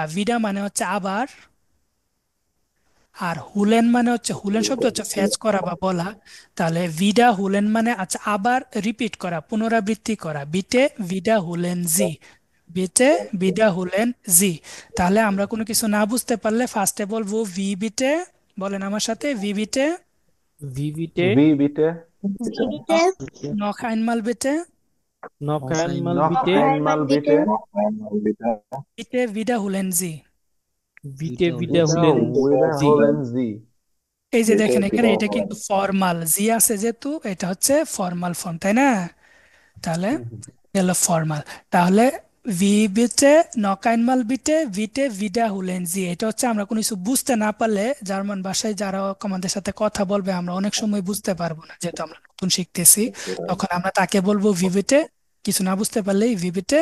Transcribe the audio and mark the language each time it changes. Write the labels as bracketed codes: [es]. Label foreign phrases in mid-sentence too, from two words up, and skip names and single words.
[bn] ভিডা মানে হচ্ছে আবার, আর হুলেন মানে হচ্ছে, হুলেন শব্দ হচ্ছে ফেচ করা বা বলা। তাহলে [de] wieder holen [bn] মানে আচ্ছা আবার রিপিট করা, পুনরাবৃত্তি করা। [de] Bitte wiederholen Sie, bitte wiederholen Sie. [bn] তাহলে আমরা কোনো কিছু না বুঝতে পারলে ফার্স্টে বলবো [de] Wie bitte, [bn] বলেন আমার সাথে, [de] Wie bitte Wie bitte? Wie bitte? Wie bitte? noch einmal bitte, Noch einmal Noch bitte. einmal bitte. bitte wiederholen Sie। Bitte wiederholen Sie. Wiederholen Sie. [bn] এই যে দেখেন এখানে এটা কিন্তু ফর্মাল, জি আছে যেহেতু এটা হচ্ছে ফর্মাল ফর্ম, তাই না? তাহলে এলো ফর্মাল। তাহলে [de] Wie bitte noch einmal bitte bitte wiederholen Sie, [bn] এটা হচ্ছে আমরা কোনো কিছু বুঝতে না পারলে, জার্মান ভাষায় যারা আমাদের সাথে কথা বলবে আমরা অনেক সময় বুঝতে পারবো না, যেহেতু আমরা নতুন শিখতেছি, তখন আমরা তাকে বলবো ভিভিটে, কিছু না বুঝতে পারলেই ভিভিটে।